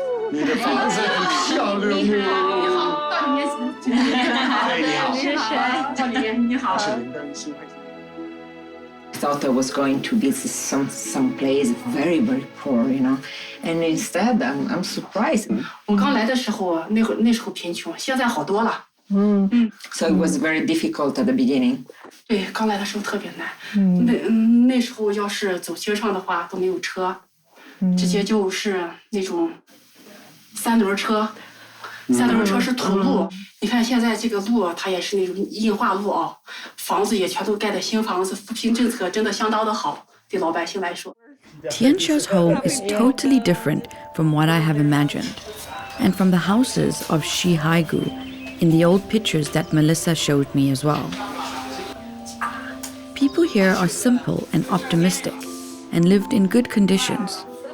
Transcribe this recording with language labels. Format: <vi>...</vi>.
<zh>你的房子很漂亮哦。到里面请。哎，你好。是谁？到里面你好。</zh> <en>Thought I was going to visit some place very poor, you know, and instead I'm surprised.</en> <zh>我刚来的时候，那时候贫穷，现在好多了。</zh> <en>So it was very difficult at the beginning.</en> <zh>对，刚来的时候特别难。那时候要是走街上的话都没有车，直接就是那种3轮车。 3轮车是土路，你看现在这个路它也是那种硬化路啊，房子也全都盖的新房子，扶贫政策真的相当的好，对老百姓来说。</zh> <en>Tianxia's home is totally different from what I have imagined, and from the houses of Shihaigu in the old pictures that Melissa showed me as well. People here are simple and optimistic, and lived in good conditions.</en>